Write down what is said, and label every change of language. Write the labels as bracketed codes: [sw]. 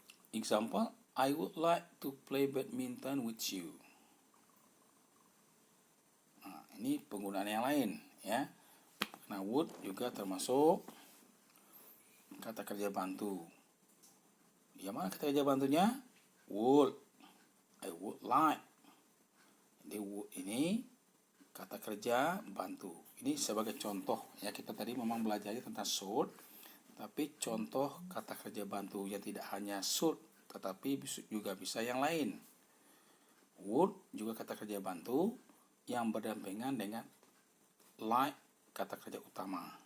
[en] Example, I would like to play badminton with you. [id] Nah, ini penggunaan yang lain, ya. Nah, would juga termasuk kata kerja bantu. Yang mana kata kerja bantunya? Would. [en] I would like. [id] Jadi would ini kata kerja bantu. Ini sebagai contoh ya, kita tadi memang belajar tentang should, tapi contoh kata kerja bantu yang tidak hanya should tetapi juga bisa yang lain. Would juga kata kerja bantu yang berdampingan dengan like kata kerja utama.